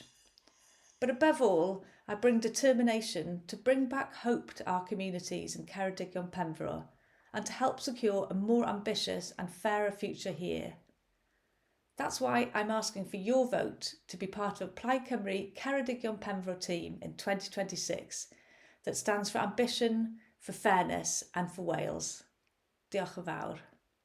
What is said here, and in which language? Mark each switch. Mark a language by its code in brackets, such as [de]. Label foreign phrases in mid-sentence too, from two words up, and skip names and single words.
[en] But above all, I bring determination to bring back hope to our communities in Ceredigion-Penfro and to help secure a more ambitious and fairer future here. That's why I'm asking for your vote to be part of Plaid Cymru Ceredigion-Penfro team in 2026 that stands for ambition, for fairness and for Wales. [cy] Diolch yn fawr.